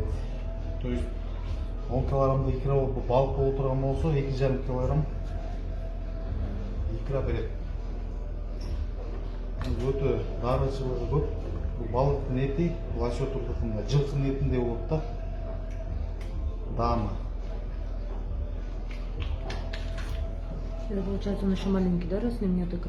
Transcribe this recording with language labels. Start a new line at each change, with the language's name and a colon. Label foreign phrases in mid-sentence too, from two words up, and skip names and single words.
Russian: То есть
Kyrgyz: 10 килограммдык икра болуп балык боло турган болсо 2,5 килограмм икра берет. Өтө дарычылыгы көп. Бул балыктын эти осетрдыкында жылкынын этиндей болот да. Даама.
Russian: Это получается он еще маленький, да, раз с ним нет икры?